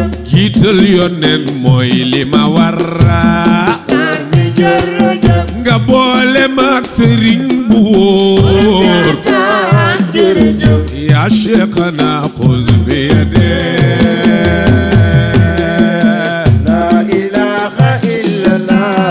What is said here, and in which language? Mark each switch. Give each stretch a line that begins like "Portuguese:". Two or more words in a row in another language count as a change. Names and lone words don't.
Wolof: Jiital yoneen mooy li ma war. Naar bi jërëjëf. Nga boole ma ak sëriñ bu wóor. Njaasaan jërëjëf.
Arabic: يا شيخنا خذ بيدي. لا إله إلا الله.